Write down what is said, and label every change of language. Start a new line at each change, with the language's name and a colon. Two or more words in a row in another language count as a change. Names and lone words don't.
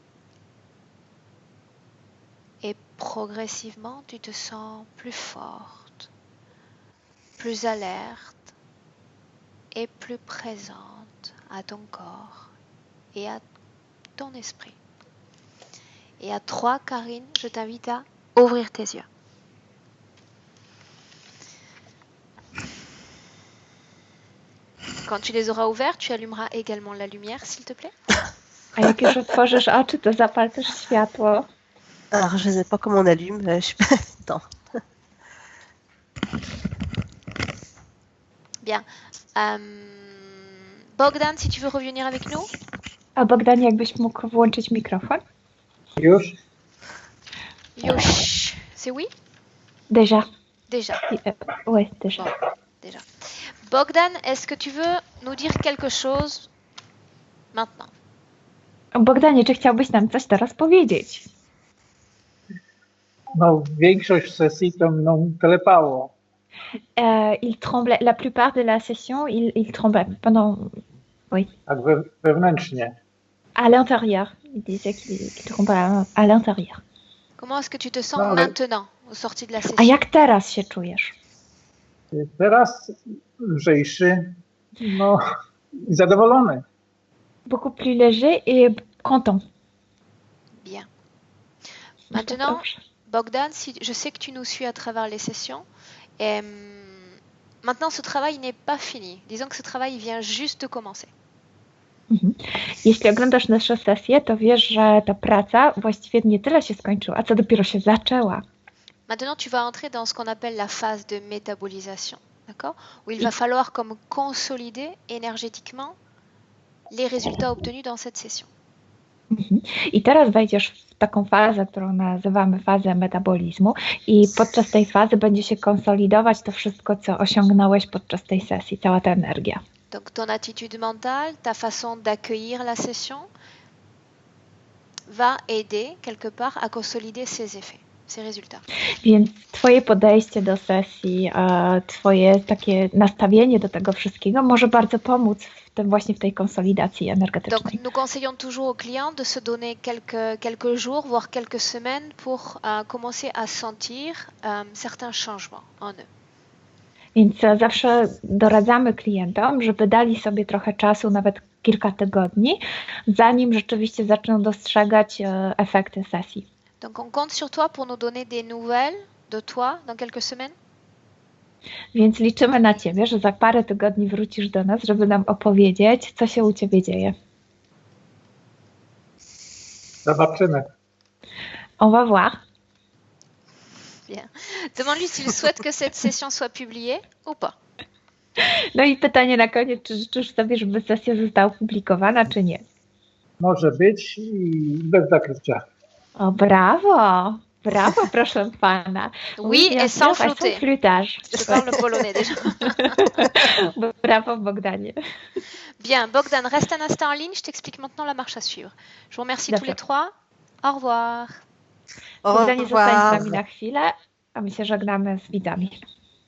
French: Et progressivement, tu te sens plus forte, plus alerte et plus présente à ton corps et à ton esprit. Et à 3, Karine, je t'invite à ouvrir tes yeux. Quand tu les auras ouverts, tu allumeras également la lumière, s'il te plaît.
Polish: A jak już otworzysz oczy, to zapal też światło.
French: Alors, je ne sais pas comment on allume. Je suis pas... Attends. Bien. Bogdan, si tu veux revenir avec nous.
Polish: A Bogdanie, jakbyś mógł włączyć mikrofon? Już? Już.
French: C'est oui? Déjà. Déjà. Oui, déjà. Bon, déjà. Bogdan, est-ce que tu veux nous dire quelque chose maintenant?
Polish: Bogdanie, czy chciałbyś nam coś teraz powiedzieć? No, większość sesji to mną telepało.
French: Il tremblait. La plupart de la session, il tremblait pendant... Oui.
Polish: Tak wewnętrznie.
French: À l'intérieur. Il disait qu'il tremblait à l'intérieur. Comment est-ce que tu te sens
Polish: No, ale
French: maintenant, au sorti de la
Polish: A
French: session?
Polish: jak teraz się czujesz? teraz lżejszy, no i zadowolony.
French: Beaucoup plus léger et content. Bien. Maintenant,
Polish: Dobrze.
French: Bogdan, si je sais que tu nous suis à travers les sessions, et maintenant ce travail n'est pas fini. Disons que ce travail vient juste de commencer.
Polish: Jeśli oglądasz nasze sesje, to wiesz, że ta praca właściwie nie tyle się skończyła, co dopiero się zaczęła.
French: Maintenant, tu vas entrer dans ce qu'on appelle la phase de métabolisation, d'accord? Où il va falloir comme consolider énergétiquement les résultats obtenus dans cette session.
Polish: I teraz wejdziesz w taką fazę, którą nazywamy fazę metabolizmu i podczas tej fazy będzie się konsolidować to wszystko, co osiągnąłeś podczas tej sesji, cała ta energia.
French: Donc ton attitude mentale, ta façon d'accueillir la session va aider quelque part à consolider ces effets, ces résultats.
Polish: Więc twoje podejście do sesji, twoje takie nastawienie do tego wszystkiego może bardzo pomóc właśnie w tej konsolidacji energetycznej.
French: Donc nous conseillons toujours aux clients de se donner quelques jours, voire quelques semaines pour commencer à sentir certains changements en eux.
Polish: Więc zawsze doradzamy klientom, żeby dali sobie trochę czasu, nawet kilka tygodni, zanim rzeczywiście zaczną dostrzegać efekty sesji.
French: Donc on compte sur toi pour nous donner des nouvelles de toi dans quelques semaines.
Polish: Więc liczymy na Ciebie, że za parę tygodni wrócisz do nas, żeby nam opowiedzieć, co się u Ciebie dzieje. Zobaczymy.
French: Au revoir. Bien. Demande-lui s'il souhaite que cette session soit publiée ou pas.
Polish: No i pytanie na koniec, czy życzysz sobie, żeby sesja została opublikowana, czy nie? Może być i bez zakrycia. O, brawo! Brawo, proszę pana.
French: Oui, et sans flouter. Flûtage. Je parle polonais déjà.
Polish: Bravo, Bogdanie.
French: Bien, Bogdan, reste un instant en ligne. Je t'explique maintenant la marche à suivre. Je vous remercie tous les trois. Au revoir. Au
Polish: Bogdanie, zostań z
French: revoir.
Polish: nami na chwilę, a my się żegnamy z widzami.